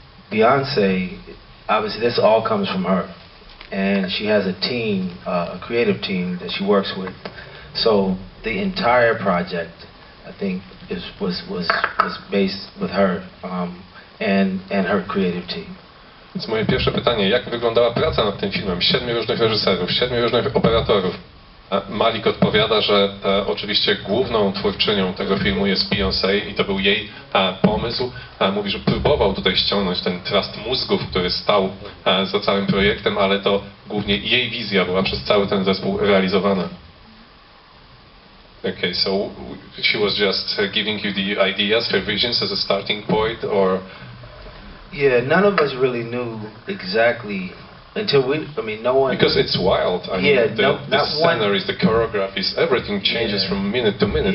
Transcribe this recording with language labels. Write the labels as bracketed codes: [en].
[en] Beyonce, obviously this all comes from her, and she has a team, a creative team that she works with. So the entire project, I think, was based with her and her creative team. [pl] Więc moje pierwsze pytanie, jak wyglądała praca nad tym filmem? 7 różnych reżyserów, 7 różnych operatorów. Malik odpowiada, że oczywiście główną twórczynią tego filmu jest Beyoncé i to był jej pomysł. Mówi, że próbował tutaj ściągnąć ten trust mózgów, który stał za całym projektem, ale to głównie jej wizja była przez cały ten zespół realizowana. [en] Okay, so she was just giving you the ideas, her visions as a starting point, or? Yeah, none of us really knew exactly until no one. Because it's wild. I mean, the sceneries, the choreographies, everything changes from minute to minute.